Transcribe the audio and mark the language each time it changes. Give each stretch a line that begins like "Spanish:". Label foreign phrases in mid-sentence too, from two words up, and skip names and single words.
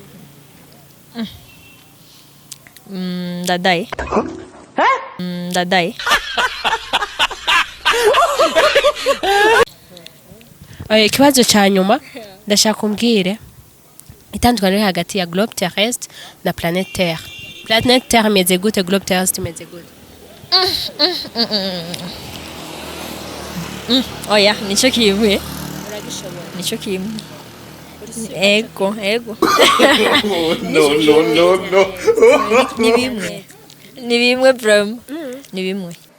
Rundi: Ndadaye Ndadaye ikibazo cya nyuma ndashaka kumbwire itandukaniro riri hagati ya
French: globe terrestre
Rundi: na
French: planète terre. Planète terre
Rundi: imeze gute,
French: globe terrestre
Rundi: imeze gute? oya nico kimwe nico kimwe ego No. ni bimwe bro ni bimwe